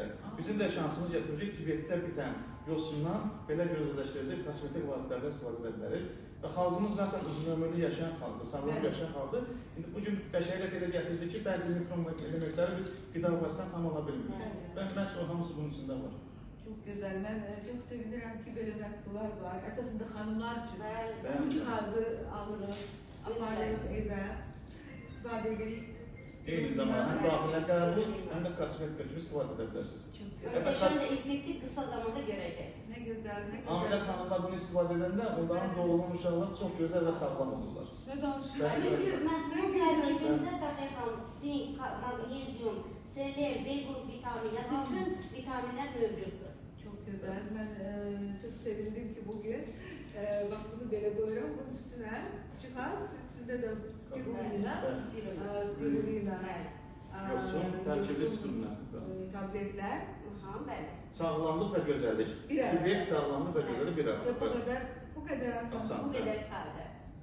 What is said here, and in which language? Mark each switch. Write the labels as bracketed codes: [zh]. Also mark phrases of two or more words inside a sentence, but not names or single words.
[az] Bizim də şansımız getirir ki, Tibetdə bitən yosundan belə gözəlləşdirəcək kosmetik vasitələrdə istifadə edə bilərik. Və xalqımız zaten uzun ömürlü yaşayan xalqdır, sağlam yaşayan xalqdır. İndi bugün bəşəriyyət elə gətirdi ki, bəzi mikroelementləri biz qida vasitəsindən tam ala bilmirik. Və məhz o hamısı bunun içində var. [tr] Çok güzel. Ben çok sevinirəm ki, böyle məhsullar var. [az] Əsasında xanımlar üçün bu cihazı alırıq, aparırıq evə, istifadə edirik. Eyni zamanda həm daxilə qəbul, həm də kosmetika kimi istifadə edə bilərsiniz. Möhtəşəm də effektiv qısa zamanda görəcəksiniz. Nə gözəl, nə gözəl. Hamilə xanımlar bunu istifadə edəndə onların doğulan uşaqlar çox gözəl və sağlam olurlar. Nə danışırıq? Çünki məhsulun tərkibində Fəxr xanım, sink, magnezyum, selen, B qrup vitamini, bütün vitaminlər mövcuddur. [tr] Çok güzel. Ben çok sevindim ki bugün bak bunu böyle koyuyorum. Bunun üstüne cihaz, üstünde de spirulina, [az] yosun, tərkibli spirulina, [tr] tabletler. [az] Sağlamlıq və gözəllik. Tibet sağlamlıq və gözəllik bir arada. [tr] Bu kadar asan. [az] Bu qədər sadə.